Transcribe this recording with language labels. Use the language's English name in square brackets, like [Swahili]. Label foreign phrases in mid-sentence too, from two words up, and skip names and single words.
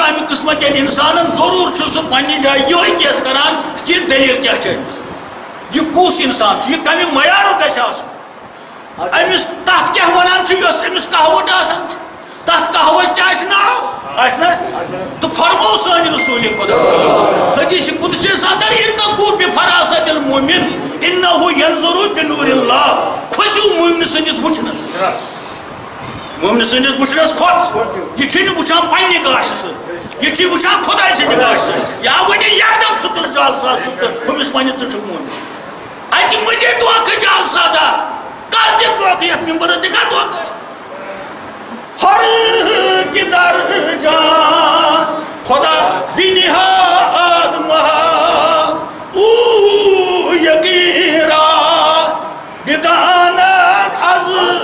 [Kashmiri] امہِ قٕسمہٕ کٮ۪ن انسانن ضروٗر چھُ سُہ پننہِ جایہِ یِہوے کیس کران کہِ دٔلیٖل کیٛاہ چھِ أمِس یہِ کُس انسان چھُ یہِ کمہِ معیارُک گژھِ آسُن أمِس تتھ کیٛاہ ونان چھُ یۄس أمِس کہوت آسان چھِ تتھ کہوت تہِ آسہِ ناو آسہِ نہ تہٕ فرموو سٲنۍ رسوٗلِ خۄدا حدیث قُدسِیَس اندر [Arabic] اتقوا بفراست المؤمن انه ينظر بنور الله [Kashmiri] کھوژِو مومنہٕ سٕنٛدِس وٕچھنس مومنہٕ سٕنٛدِس وٕچھنس کھوژ یہِ چھُنہٕ وٕچھان پننہِ گاشہِ سۭتۍ یہِ چھُ وٕچھان خۄداے سٕنٛدِ گاشہِ سۭتۍ یا ؤنِو یکدم ژٕ کُس جال ساز چھُکھ تہٕ ہُمِس ونہِ ژٕ چھُکھ مومن اتہِ مہ دِ دھوکہٕ جال سازا کس دِ دھوکہٕ یتھ ممبرس دِ کانٛہہ دھوکہٕ [Persian] ہر کی درجان خدا بنہاد محق او یقین را بدانت از